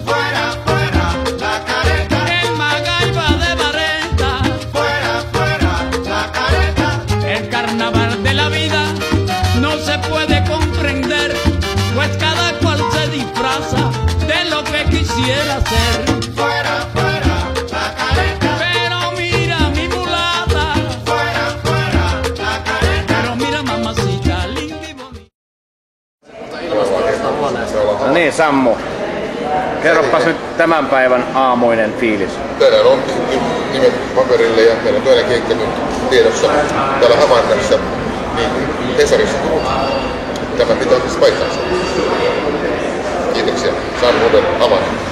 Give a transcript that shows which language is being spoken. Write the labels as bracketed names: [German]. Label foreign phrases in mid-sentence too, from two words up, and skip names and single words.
[Spanish] De lo que quisiera ser. Fuera, fuera, la careta. Pero mira mi mulata. Fuera, fuera, la careta. Pero mira mamacita, linda y bonita. [Finnish] No niin, Sammu. Kerropas nyt tämän päivän aamuinen fiilis. Tänään on nimet paperille ja meillä on toinen keikka nyt tiedossa täällä Havannassa, niin Hesarissa. Tämä pitää siis paikkansa. Kiitoksia. Saan uuden avan.